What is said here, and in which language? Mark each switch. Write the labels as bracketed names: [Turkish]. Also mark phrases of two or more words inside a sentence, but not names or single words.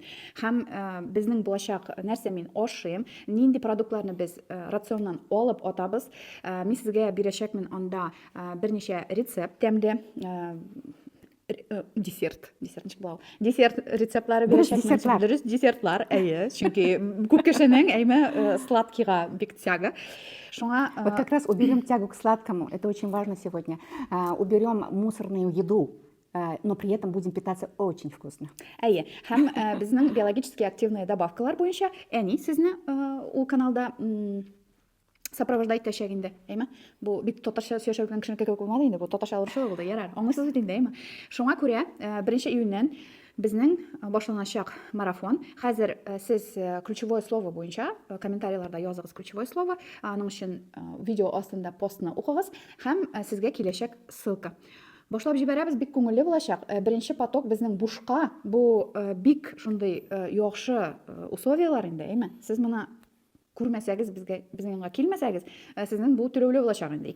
[Tatar] Һәм безнең булачак нәрсә мин ашыйм, нинди продуктларны без рационнан алып атабыз. Мин сезгә бирәчәкмен анда берничә рецепт, тәмле десерт рецептлары бирәчәкмен. Дөрес, десертлар, чөнки күп кешенең сладкийга бик тяга. [Russian] Вот как раз уберем тягу к сладкому, это очень важно сегодня. Уберем мусорную еду, но при этом будем питаться очень вкусно. [Tatar] Һәм безнең [Russian] биологически активные добавкалар [Tatar] буенча әни сезне ул каналда сопровождать итәчәк инде, Бу бит татарча сөйләшә белгән кешенеке кебек булмады инде, бу татарча алырчы булды, ярар. Аңлыйсыз бит инде, Шуңа күрә 1 июньнән безнең башланачак марафон. Хәзер сез [Russian] ключевое слово [Tatar] буенча комментарийларда языгыз [Russian] ключевое слово, [Tatar] аның өчен видео астында постны укыгыз һәм сезгә киләчәк ссылка. Башлап җибәрәбез, бик күңелле булачак. Беренче поток безнең бушка, бу бик шундый яхшы условиялар инде, Сез моны күрмәсәгез, безнең янга килмәсәгез, сезнең бу төләүле булачак инде.